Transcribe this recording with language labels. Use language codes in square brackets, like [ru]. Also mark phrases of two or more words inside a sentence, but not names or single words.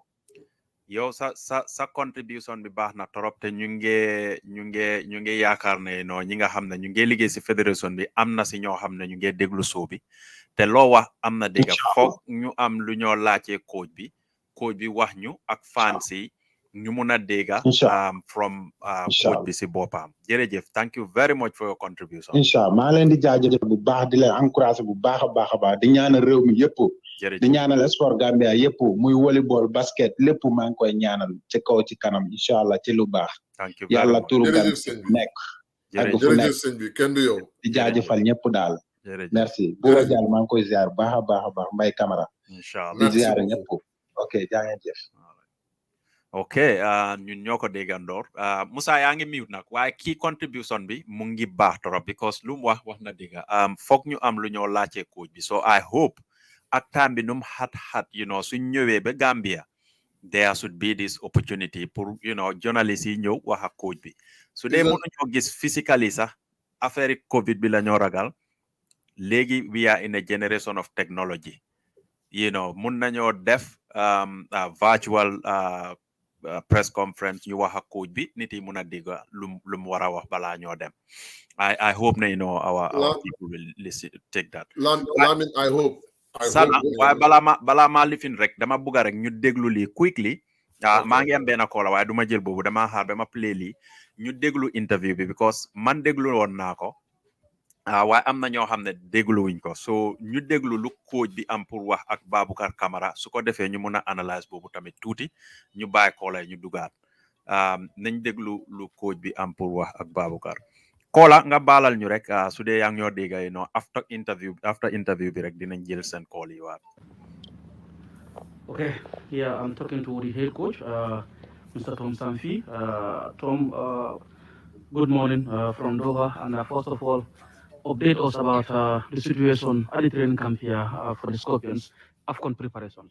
[wo] yow sa contribution bi baax na trop te ñu ngi yaakaar ne ñi nga xam ne ñu ngi liggéey si fédération bi am na si ñoo xam ne ñu ngi déglu soo bi te loo wax am na dégg foog ñu am lu ñoo laajee coach bi wax ñu ak fans yi ñu mun a dégg from coach bi si boppam jërëjëf [en] thank you very much for your contribution [wo] inshallah maa leen di jaajëf bu baax di leen encouragé bu baax a baax di ñaanal réew mi yëpp di ñaanal sport Gambia yëpp muy volleyball basket lépp maa ngi koy ñaanal ci kaw ci kanam inshallah ci lu baax yàlla turu Gambia nekk ak fu nekk sëñ bi kenn du yow di jaajëfal ñëpp daal merci bu la jàll maa ngi koy ziar baax a baax Mbaye Camara inshallah di ziar ñëpp ok jaa ngeen jëf. ok ñun ñoo ko déggandoor Musa yaa ngi mute nag waaye [en] key contribution [wo] bi mu ngi baax trop because lu mu wax na dëgga foog ñu am lu ñoo laajte coach bi [en] so I hope [wo] ak time bi num xat suñ ñëwee ba Gambia [en] there should be this opportunity [wo] pour journalist yi ñëw wax ak coach bi su dee mënuñoo gis physically sax affaire covid bi la ñoo ragal léegi [en] we are in a generation of technology [wo] mun nañoo def [en] virtual press conference [wo] ñu wax ak coach bi nit yi mun a dégg lu mu war a wax balaa ñoo dem [en] I hope [wo] na [en] our people will listen take that Lamin I hope [wo] sana waaye balaa ma lifin rek dama bugga rek ñu déglu lii quickly maa ngi am benn koola waaye duma jël boobu dama xaar ba ma play lii ñu déglu interview bi because man déglu woon naa ko waaye am na ñoo xam ne dégluwuñ ko so ñu déglu lu coach bi am pour wax ak Baboucarr Camara su ko defee ñu mun a analyse boobu tamit tuuti ñu bàyyi koola ñu dugaat nañ déglu lu coach bi am pour wax ak Baboucarr koola nga baalal ñu rek su dee yaa ngi ñoo dégg [en] after interview [wo] bi rek dinañ jël seen call yi waat. [en] Okay, yeah, I'm talking to the head coach, Mr. Tom Sanfi. Tom, good morning from Doha, and first of all, update us about the situation at the training camp here for the Scorpions, AFCON preparations.